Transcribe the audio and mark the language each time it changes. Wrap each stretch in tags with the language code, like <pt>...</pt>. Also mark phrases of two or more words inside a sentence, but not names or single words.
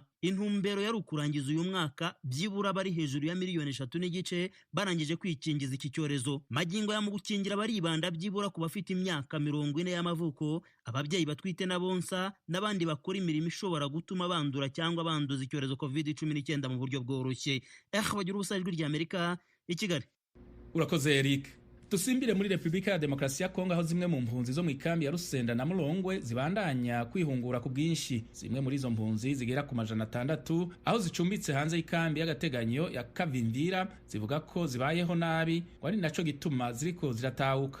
<rw>Intumbero yari ukurangiza uyu mwaka byibura bari hejuru ya 3.5 miliyoni barangije kwikingiza iki cyorezo. Magingo ya mu gukingira baribanda byibura ku bafite imyaka 40 y'amavuko, ababyeyi batwite n'abonsa n'abandi bakora imirimo ishobora gutuma bandura cyangwa banduza icyorezo COVID-19 mu buryo bworoshye. Bagira ubusa ijwi ry'Amerika i Kigali. Urakoze Eric.</rw> <rn>Tusimbire muri Republika ya Demokarasi ya Kongo aho zimwe mu mpunzi zo mu ikambi ya Rusenda na Mulongwe zibandanya kwihungura ku bwinshi. Zimwe muri izo mpunzi zigera ku 600 aho zicumbitse hanze y'ikambi y'agateganyo ya Kavimvira zivuga ko zibayeho nabi, wari naco gituma ziriko ziratahuka.</rn>